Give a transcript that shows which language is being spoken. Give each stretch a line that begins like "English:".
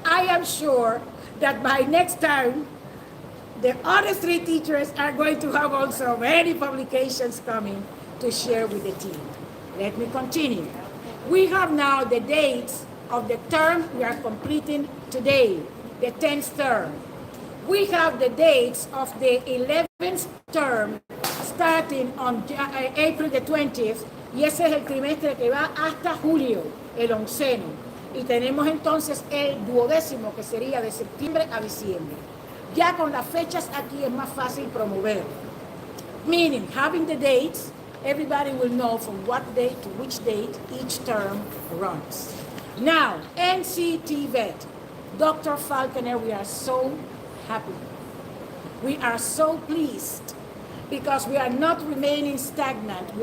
English: I am sure that by next time, the other 3 teachers are going to have also many publications coming to share with the team. Let me continue. We have now the dates of the term we are completing today, the 10th term. We have the dates of the 11th term starting on April the 20th
Spanish: Y ese es el trimestre que va hasta julio, el 11º. Y tenemos entonces el 12º, que sería de septiembre a diciembre. Ya con las fechas aquí es más fácil promover.
English: Meaning, having the dates, everybody will know from what date to which date each term runs. Now, NCT Vet, Dr. Falconer, we are so happy. We are so pleased because we are not remaining stagnant.